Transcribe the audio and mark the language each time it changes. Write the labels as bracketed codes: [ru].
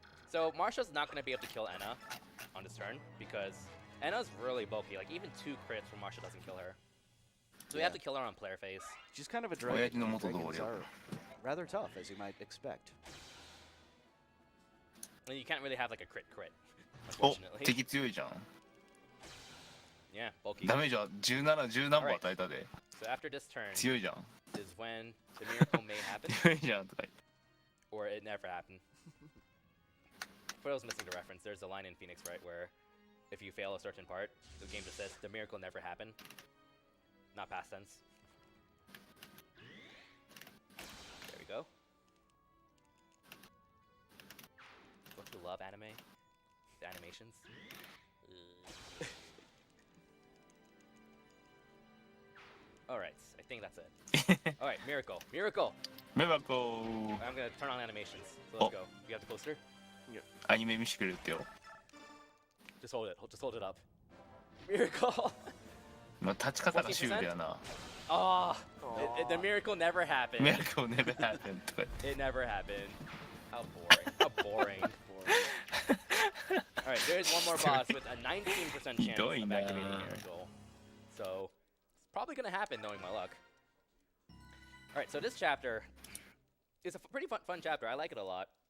[en] So Marsha's not gonna be able to kill Enna on this turn because Enna's really bulky. Like even 2 crits from Marsha doesn't kill her. So we have to kill her on player phase. She's kind of a dragon. Dragons are rather tough, as you might expect. And you can't really have like a crit, Oh, unfortunately. [ja] 敵強いじゃん。 [en] Yeah, bulky. [ja] ダメージは17何本与えたで。 [en] So after this turn [ja] 強いじゃん。 [en] is when the miracle may happen, [ja] 強いじゃんとか言って。 [en] or it never happened. For those missing the reference, there's a line in Phoenix, right, where if you fail a certain part, the game just says the miracle never happened. Not past tense. There we go. Don't you love anime? The animations? Alright, I think that's it. Alright, Miracle. Miracle! メバコ I'm gonna turn on animations. So let's go. You have the poster? [ja] アニメ見せてくれるってよ。 [en] Just hold it. Just hold it up. Miracle! [ja] まあ、立ち方がシュールやな。 [en] Oh, the miracle never happened. Miracle never happened [ja] とか言って。 [en] It never happened. How boring. How boring. Alright, there's one more boss with a 19% chance of activating Miracle. So, it's probably gonna happen knowing my luck. Alright, so this chapter is a pretty fun chapter. I like it a lot.